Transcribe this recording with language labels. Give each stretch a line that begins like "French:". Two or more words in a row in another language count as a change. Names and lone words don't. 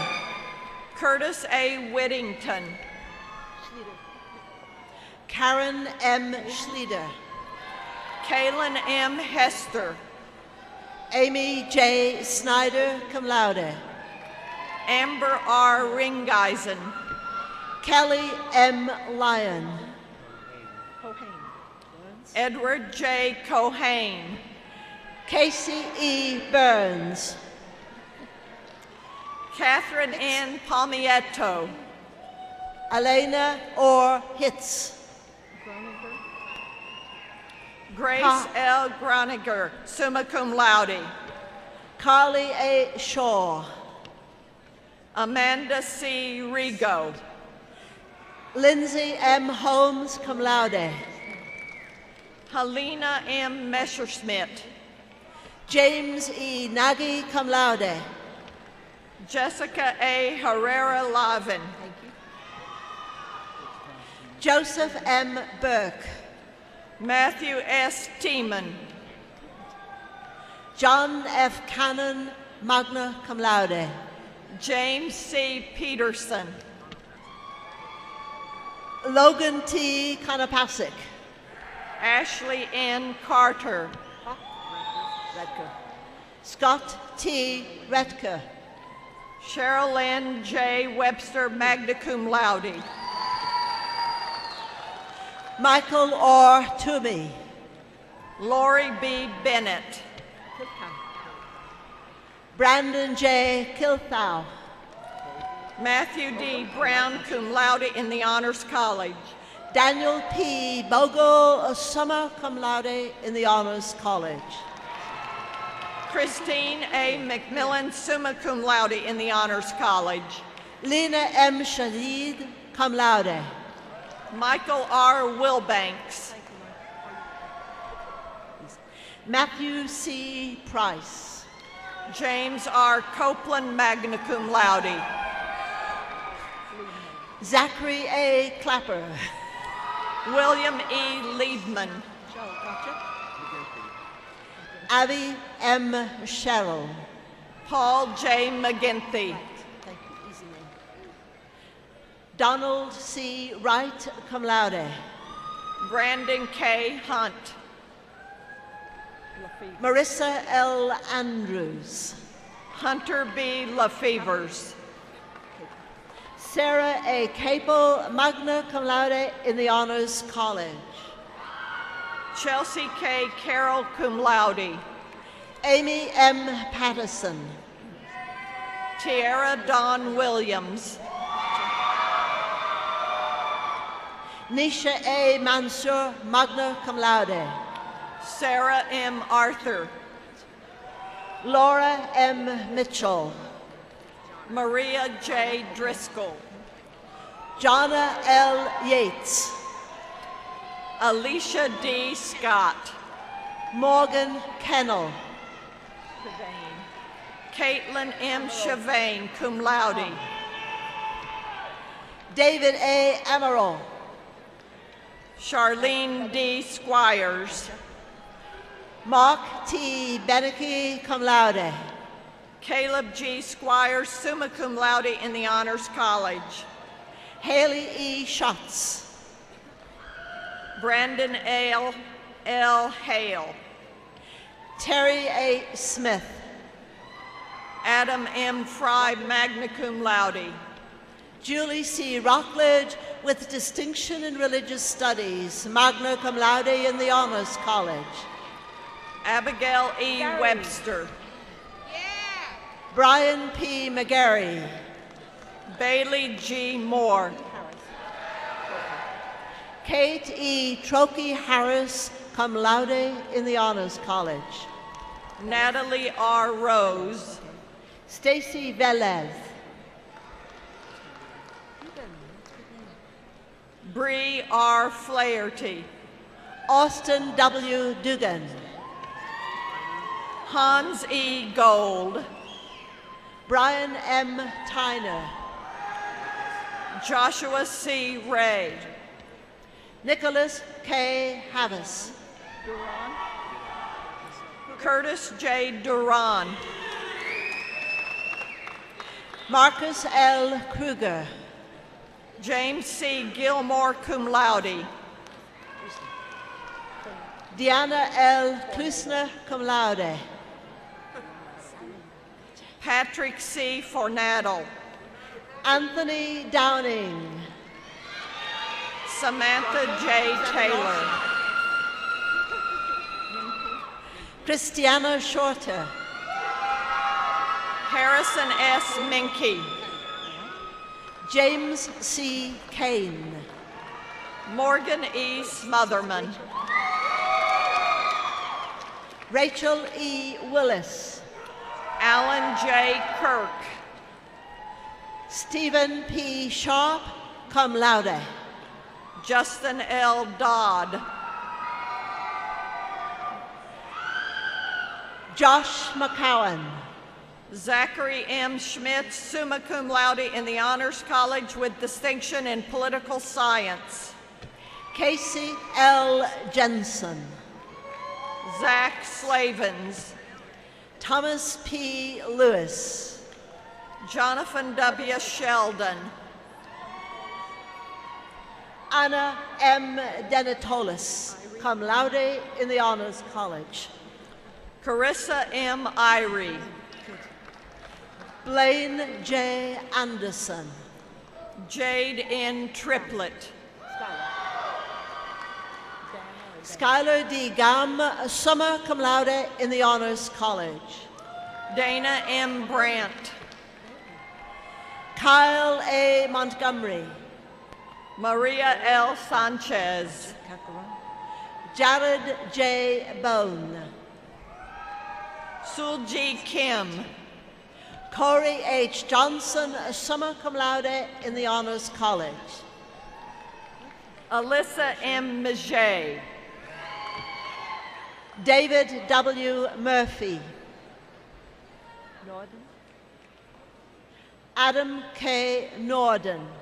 English: Curtis A. Whittington. Karen M. Schlieder. Kaylin M. Hester. Amy J. Snyder,
Latin: cum laude.
English: Amber R. Ringeisen. Kelly M. Lyon. Edward J. Cohane. Casey E. Burns. Catherine N. Palmietto. Elena Orr Hitz. Grace L.
Latin: Groniger, summa cum laude.
English: Carly A. Shaw. Amanda C. Rigo. Lindsay M. Holmes,
Latin: cum laude.
English: Helena M. Messerschmidt. James E. Nagy,
Latin: cum laude.
English: Jessica A. Herrera Lavin. Joseph M. Burke. Matthew S. Tiemann. John F. Cannon,
Latin: magna cum laude.
English: James C. Peterson. Logan T. Konopasek. Ashley N. Carter. Scott T. Retker. Sherilyn J.
Latin: Webster, magna cum laude.
English: Michael R. Toomey. Lori B. Bennett. Brandon J. Kilthau. Matthew D. Brown,
Latin: cum laude
English: in the Honors College. Daniel P. Bogle,
Latin: summa cum laude
English: in the Honors College. Christine A. McMillan,
Latin: summa cum laude
English: in the Honors College. Lena M. Shadid,
Latin: cum laude.
English: Michael R. Wilbanks. Matthew C. Price. James R.
Latin: Copeland, magna cum laude.
English: Zachary A. Clapper. William E. Liebman. Abby M. Sherrill. Paul J. McGinty. Donald C.
Latin: Wright, cum laude.
English: Brandon K. Hunt. Marissa L. Andrews. Hunter B. LaFevers. Sarah A. Capel,
Latin: magna cum laude
English: in the Honors College. Chelsea K. Carroll,
Latin: cum laude.
English: Amy M. Patterson. Tiara Dawn Williams. Nisha A.
Latin: Mansour, magna cum laude.
English: Sarah M. Arthur. Laura M. Mitchell. Maria J. Driscoll. Jonna L. Yates. Alicia D. Scott. Morgan Kennel. Caitlin M. Chavain,
Latin: cum laude.
English: David A. Amaral. Charlene D. Squires. Mark T. Beneke,
Latin: cum laude.
English: Caleb G. Squires,
Latin: summa cum laude
English: in the Honors College. Haley E. Schatz. Brandon L. Hale. Terry A. Smith. Adam M. Fry,
Latin: magna cum laude.
English: Julie C. Rockledge with distinction in religious studies,
Latin: magna cum laude
English: in the Honors College. Abigail E. Webster. Brian P. McGarry. Bailey G. Moore. Kate E. Trokey Harris,
Latin: cum laude
English: in the Honors College. Natalie R. Rose. Stacy Velez. Bree R. Flaherty. Austin W. Dugan. Hans E. Gold. Brian M. Tyner. Joshua C. Ray. Nicholas K. Havis. Curtis J. Duran. Marcus L. Kruger. James C. Gilmore,
Latin: cum laude.
English: Deanna L.
Latin: Klusner, cum laude.
English: Patrick C. Fornadel. Anthony Downing. Samantha J. Taylor. Christiana Shorter. Harrison S. Minke. James C. Kane. Morgan E. Smotherman. Rachel E. Willis. Alan J. Kirk. Stephen P. Sharp,
Latin: cum laude.
English: Justin L. Dodd. Josh McCowan. Zachary M. Schmidt,
Latin: summa cum laude
English: in the Honors College with distinction in political science. Casey L. Jensen. Zach Slavens. Thomas P. Lewis. Jonathan W. Sheldon. Anna M. Denatolis,
Latin: cum laude
English: in the Honors College. Carissa M. Irie. Blaine J. Anderson. Jade N. Triplett. Skylar D. Gam,
Latin: summa cum laude
English: in the Honors College. Dana M. Brandt. Kyle A. Montgomery. Maria L. Sanchez. Jared J. Bone. Sulji Kim. Corey H. Johnson,
Latin: summa cum laude
English: in the Honors College. Alyssa M. Maget. David W. Murphy. Adam K. Norden.